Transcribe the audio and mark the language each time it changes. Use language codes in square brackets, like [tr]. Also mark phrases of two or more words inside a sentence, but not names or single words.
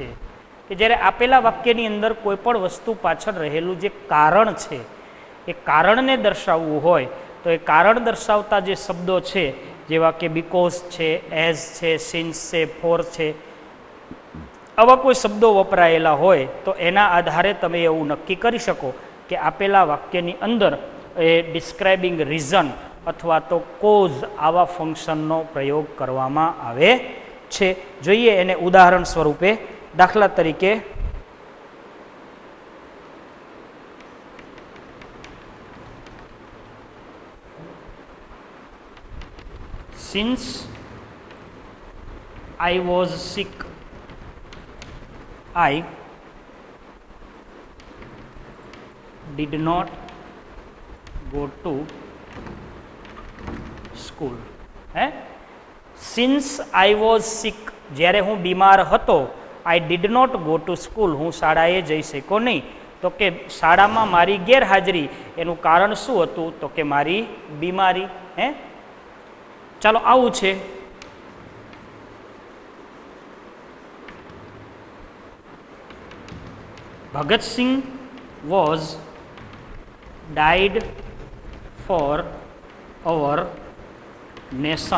[gu] કે જ્યારે આપેલા વાક્યની અંદર કોઈ પણ વસ્તુ પાછળ રહેલું જે કારણ છે એ કારણને દર્શાવવું હોય તો એ કારણ દર્શાવતા જે શબ્દો છે જેવા કે બીકોઝ છે, એઝ છે, સિન્સ છે, ફોર છે, આવા કોઈ શબ્દો વપરાયેલા હોય તો એના આધારે તમે એવું નક્કી કરી શકો કે આપેલા વાક્યની અંદર એ [en] describing reason [gu] અથવા તો કોઝ આવા ફંક્શનનો પ્રયોગ કરવામાં આવે છે. જોઈએ એને ઉદાહરણ સ્વરૂપે. દાખલા તરીકે [en] since I was sick, I did not go to school. Since I was sick, [gu] જ્યારે હું બીમાર હતો, [en] I did not go to school, [gu] હું શાળાએ જઈ શક્યો નહીં. તો કે શાળામાં મારી ગેરહાજરી, એનું કારણ શું હતું? તો કે મારી બીમારી. ચાલો આવું છે. [en] Bhagat Singh was died for our nation.